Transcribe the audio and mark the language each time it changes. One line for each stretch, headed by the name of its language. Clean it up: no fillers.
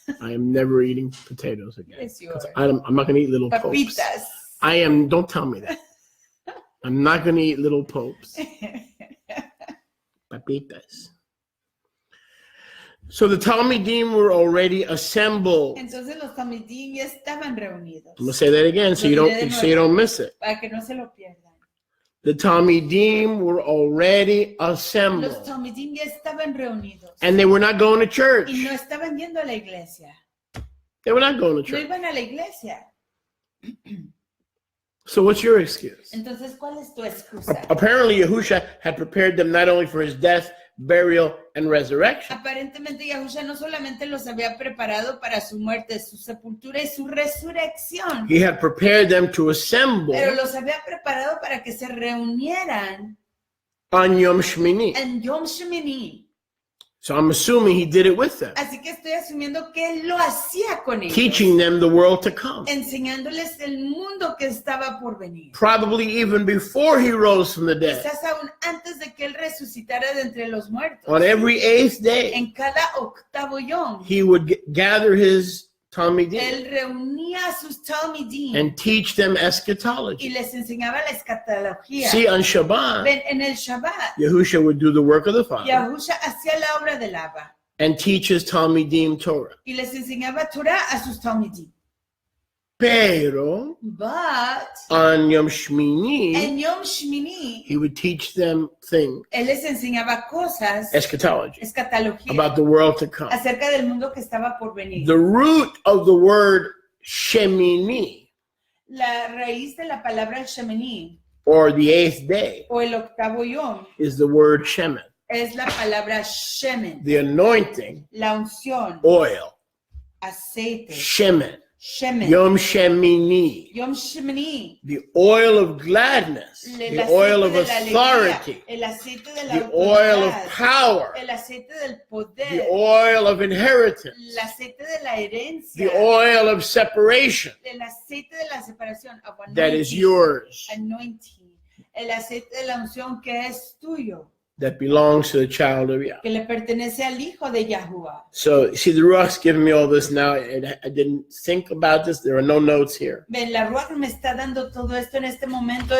English: I am never eating potatoes again. Yes, you are. I'm not going to eat little popes.
Spanish: Papitas.
English: I am, don't tell me that. I'm not going to eat little popes. Papitas. So the Talmidim were already assembled.
Spanish: Entonces los talmidim ya estaban reunidos.
English: I'm going to say that again so you don't miss it.
Spanish: Para que no se lo pierdan.
English: The Talmidim were already
Spanish: Los
English: assembled.
Spanish: talmidim ya estaban reunidos.
English: And they were not going to church.
Spanish: Y no estaban yendo a la iglesia.
English: They were not going to
Spanish: No
English: church.
Spanish: iban a la iglesia.
English: So what's your excuse?
Spanish: Entonces, ¿cuál es tu excusa?
English: Apparently, Yahusha had prepared them not only for his death, burial, and resurrection,
Spanish: Aparentemente Yahusha no solamente los había preparado para su muerte, su sepultura y su resurrección,
English: he had prepared them to assemble
Spanish: pero los había preparado para que se reunieran
English: on Yom Shmini.
Spanish: en Yom Shemini.
English: So I'm assuming he did it with them,
Spanish: Así que estoy asumiendo que él lo hacía con ellos,
English: teaching them the world to come.
Spanish: enseñándoles el mundo que estaba por venir.
English: Probably even before he rose from the dead.
Spanish: Quizás aún antes de que él resucitara de entre los muertos.
English: On every eighth day,
Spanish: En cada octavo yom,
English: he would gather his Talmidim
Spanish: él reunía a sus talmidim
English: and teach them
Spanish: y
English: eschatology.
Spanish: les enseñaba la escatología.
English: See, on Shabbat,
Spanish: Ven, en el Shabbat,
English: Yahusha would do the work of the Father
Spanish: Yahusha hacía la obra del Abba
English: and teach his Talmidim Torah.
Spanish: y les enseñaba Torah a sus talmidim. Pero
English: But on Yom Shmini,
Spanish: en Yom Shmini,
English: he would teach them things,
Spanish: él les enseñaba cosas,
English: eschatology,
Spanish: escatología,
English: about the world to come.
Spanish: acerca del mundo que estaba por venir.
English: The root of the word Shemini,
Spanish: La raíz de la palabra Shemini
English: or the eighth day,
Spanish: o el octavo yom
English: is the word Shemen,
Spanish: es la palabra Shemen,
English: the anointing
Spanish: la unción,
English: oil.
Spanish: aceite,
English: Shemen,
Spanish: Shemen,
English: Yom Shemini,
Spanish: Yom Shemini,
English: the oil of gladness, the oil of authority,
Spanish: el aceite de la
English: the oil of
Spanish: autoridad,
English: power,
Spanish: el aceite del
English: the
Spanish: poder,
English: oil of inheritance,
Spanish: el aceite de la herencia,
English: the oil of separation
Spanish: el aceite de la separación,
English: that is yours,
Spanish: anointing, el aceite de la unción que es tuyo,
English: that belongs to the child of Yah.
Spanish: que le pertenece al hijo de Yahuwah.
English: So, see, the Ruach's giving me all this now, and I didn't think about this. There are no notes here.
Spanish: Ven, la Ruach me está dando todo esto en este momento.